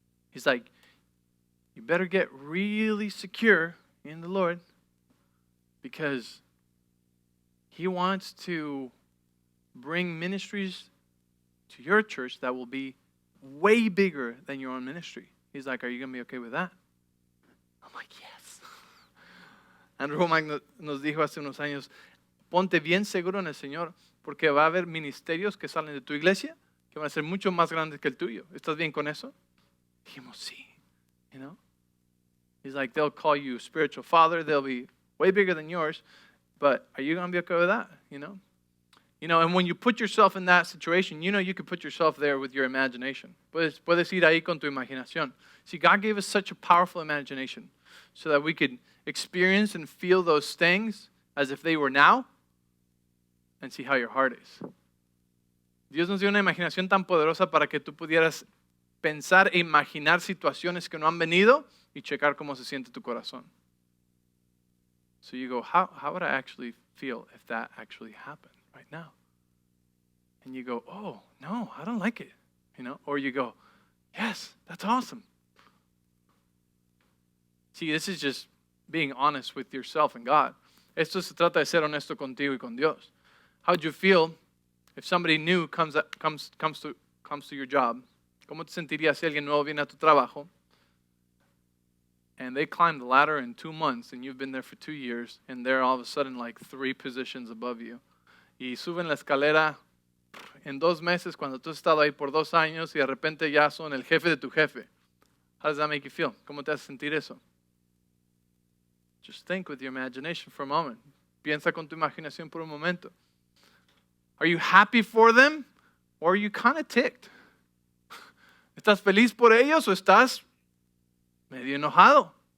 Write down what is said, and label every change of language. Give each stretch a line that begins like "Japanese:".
English: He's like, you better get really secure in the Lord because He wants to bring ministries to your church that will be way bigger than your own ministry. He's like, are you going to be okay with that? I'm like, yes.
Spanish: Andrew Womack nos dijo hace unos años, ponte bien seguro en el Señor, porque va a haber ministerios que salen de tu iglesia que van a ser mucho más grandes que el tuyo. ¿Estás bien con eso? Dijimos, sí.
English: You know? He's like, they'll call you spiritual father, they'll be way bigger than yours, but are you going to be okay with that? You know? You know, and when you put yourself in that situation, you know you could put yourself there with your imagination.
Spanish: Puedes ir ahí con tu imaginación.
English: See, God gave us such a powerful imagination so that we could experience and feel those things as if they were now and see how your heart is.
Spanish: Dios nos dio una imaginación tan poderosa para que tú pudieras pensar e imaginar situaciones que no han venido y checar cómo se siente tu corazón.
English: So you go, how would I actually feel if that actually happened right now? And you go, oh, no, I don't like it. You know, or you go, yes, that's awesome. See, this is just being honest with yourself and God.
Spanish: Esto se trata de ser honesto contigo y con Dios.
English: How would you feel if somebody new comes to your job?
Spanish: ¿Cómo te sentirías si alguien nuevo viene a tu trabajo?
English: And they climb the ladder in 2 months, and you've been there for 2 years, and they're all of a sudden like 3 positions above you.
Spanish: Y suben la escalera en 2 meses cuando tú has estado ahí por 2 años y de repente ya son el jefe de tu jefe.
English: How does that make you feel?
Spanish: ¿Cómo te hace sentir eso?
English: Just think with your imagination for a moment.
Spanish: Piensa con tu imaginación por un momento.
English: Are you happy for them or are you kind of ticked?
Spanish: ¿Estás feliz por ellos o estás medio enojado?